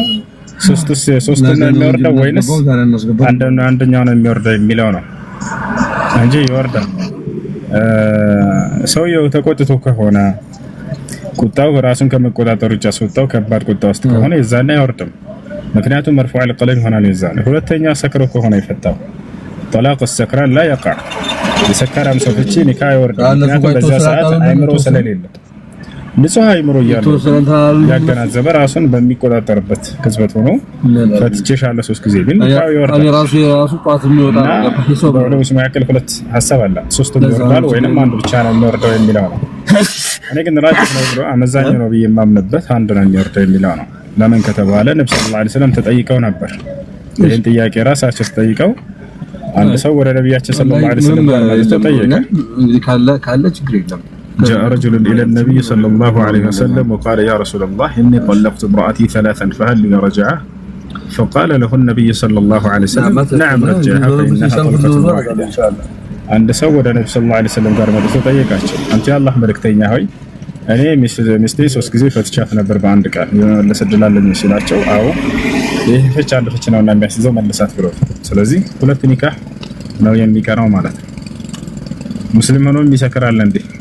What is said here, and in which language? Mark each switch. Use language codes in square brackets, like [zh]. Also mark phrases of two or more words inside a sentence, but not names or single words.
[am] 3 ነው የሚወርደው ወይንስ አንደኛው ነው የሚወርደው የሚለው ነው እንጂ ይወርዳል። ሰውየው ተቆጥቶ ከሆነ ቁጣው ራሱን ከመቆጣጠር ውጭ አስወጣው ከባድ ቁጣ ውስጥ ከሆነ የዛኔ አይወርድም። ምክንያቱም [ar] مرفوع القلم [am] ይሆናል የዛኔ። ሁለተኛ ሰክሮ ከሆነ ይፈታው [ar] طلاق السكران لا يقع [am] የሰከራም ሰው ፍቺ ኒካ አይወርድም። ምክንያቱም በዛ ሰዓት አይምሮ ስለሌለ ንጹህ አይምሮ እያለው ያገናዘበ ራሱን በሚቆጣጠርበት ቅጽበት ሆኖ ፈትቼሻለሁ 3 ጊዜ ቢል ኒካ ይወርዳል። ራሱ ቋት የሚወጣ ነው። በዑለሞች መካከል 2 ሐሳብ አለ። 3 ይወርዳል ወይንም አንዱ ብቻ ነው የሚወርደው የሚለው ነው። እኔ ግን ራጅህ ነው ብሎ አመዛኝ ነው ብዬ የማምንበት አንዱ ነው የሚወርደው የሚለው ነው። ለምን ከተባለ ነብዩ [ar] صلى الله عليه وسلم [am] ተጠይቀው ነበር። ይሄን ጥያቄ ራሳቸው ተጠይቀው አንድ ሰው ወደ ነብያችን [ar] صلى الله عليه وسلم [am] ተጠየቀ። እንግዲህ ካለ ችግር የለም። [ar] جاء رجل إلى النبي صلى الله عليه وسلم وقال يا رسول الله إني طلقت امرأتي 3 فهل لي رجعة؟ فقال له النبي صلى الله عليه وسلم نعم رجعها فإنها طلقة واحدة [am] አንድ ሰው ወደ ነብዩ [ar] صلى الله عليه وسلم [am] ጋር መጥቶ ጠየቃቸው አንተ የአላህ መልእክተኛ ሆይ እኔ ሚስቴ 3 ጊዜ ፈትቻት ነበር በአንድ ቃል የመለስ ዕድል አለኝ ሲላቸው አዎ ይሄ ፍች አንድ ፍች ነውና የሚያስይዘው መልሳት ብሎ ስለዚህ ሁለት ኒካህ ነው የሚቀረው ማለት ነው ሙስሊም ሆኖ የሚሰክራል እንዴ